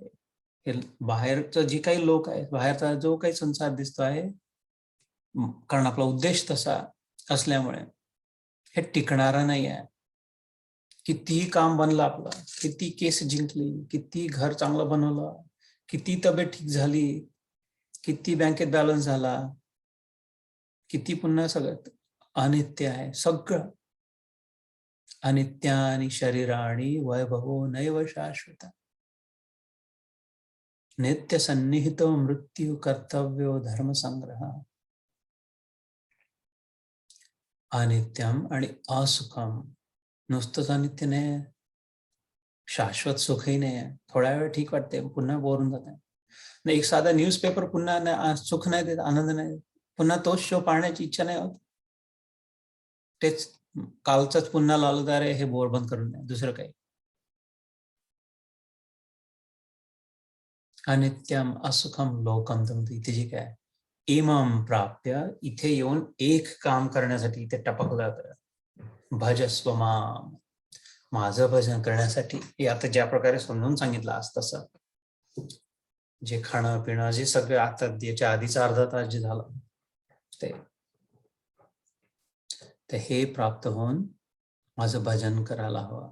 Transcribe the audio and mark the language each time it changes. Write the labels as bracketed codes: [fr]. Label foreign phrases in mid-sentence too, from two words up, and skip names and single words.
[mr] हे बाहेरचं जे काही लोक आहे, बाहेरचा जो काही संसार दिसतो आहे, कारण आपला उद्देश तसा असल्यामुळे हे टिकणारा नाही आहे. कितीही काम बनलं आपलं, किती केस जिंकली, किती घर चांगलं बनवलं, किती तब्येत ठीक झाली, किती बँकेत बॅलन्स झाला, किती पुन्हा सगळं अनित्य आहे. [sa] सगळं अनित्यानि शरीराणि वैभवो नैव शाश्वत. नित्य सन्निहितो मृत्यू कर्तव्यो धर्म संग्रह. अनित्यम आणि असुखम. [mr] नुसतंच अनित्य नाही, शाश्वत सुखही नाही आहे. थोड्या वेळ ठीक वाटते, पुन्हा बोर होऊन जाते. एक साधा न्यूजपेपर पुन्हा सुख नाही देत, आनंद नाही देत. पुन्हा तोच शो पाहण्याची इच्छा नाही होत. तेच कालचंच पुन्हा लावलं तर हे बोर बंद करून द्या, दुसरं काही. [sa] अनित्यम असुखम लोकम. [mr] इथे जे काय [sa] इमम प्राप्य, [mr] इथे येऊन एक काम करण्यासाठी इथे टपकलं जातं. [sa] भजस्व माम, [mr] माझं भजन करण्यासाठी. हे आता ज्या प्रकारे समजून सांगितलं आज तसं, जे खाणं पिणं जे सगळं आता याच्या आधीचा अर्धा तास जे झालं ते हे प्राप्त होऊन माझं भजन करायला हवं.